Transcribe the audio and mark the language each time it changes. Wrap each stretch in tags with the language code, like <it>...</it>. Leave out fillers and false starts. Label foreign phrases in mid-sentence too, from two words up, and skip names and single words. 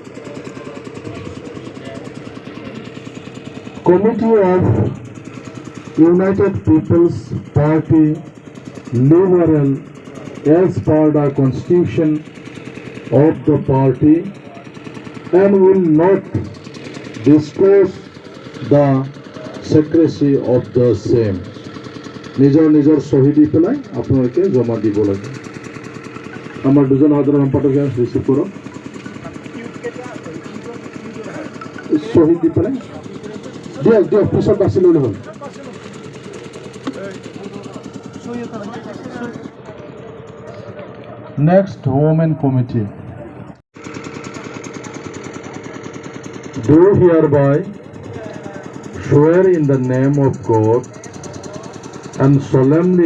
<en>Committee of United People's Party Liberal as per the Constitution of the party and will not disclose the secrecy of the same.</en> <as>নিজর নিজর শহীদি পেলাই আপনাদেরকে জমা দিব লাগে। আমার দুজন সাধারণ সম্পাদক রিসিভ করো শহীদি পেলাই দিয়ক দিয়ক পিছত বাছি ললে হল।</as> <en>Next, Women Committee. Do hereby swear in the name of God and solemnly</en>